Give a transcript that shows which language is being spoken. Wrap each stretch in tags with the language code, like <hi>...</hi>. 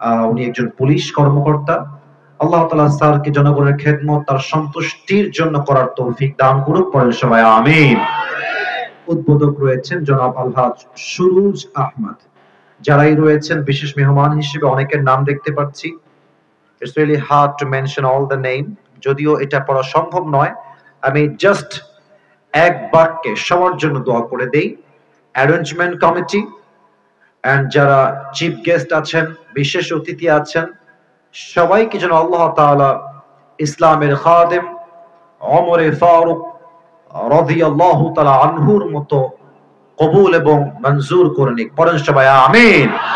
<bn>উনি একজন পুলিশ কর্মকর্তা। আল্লাহ তাআলা স্যারকে জনগণের খেদমত, তার সন্তুষ্টির জন্য করার তৌফিক দান করুক। পড়েন সবাই আমিন। উদ্বোধক রয়েছেন জনাব আলহাজ সুরুজ আহমদ। যারাই রয়েছেন বিশেষ মেহমান হিসেবে অনেকের নাম দেখতে পাচ্ছি।</bn> <en>It's really hard to mention all the name,</en> <bn>যদিও এটা পড়া সম্ভব নয়। আমি জাস্ট এক বাক্যে সবার জন্য দোয়া করে দেই। অ্যারেঞ্জমেন্ট কমিটি এন্ড যারা চিফ গেস্ট আছেন, বিশেষ অতিথি আছেন, সবাইকে যেন আল্লাহ তাআলা ইসলামের খাদেম ওমরে ফারুক রাদিয়াল্লাহু তাআলা আনহুর মতো কবুল এবং মঞ্জুর করে নিক। পড়েন সবাই আমিন।</bn>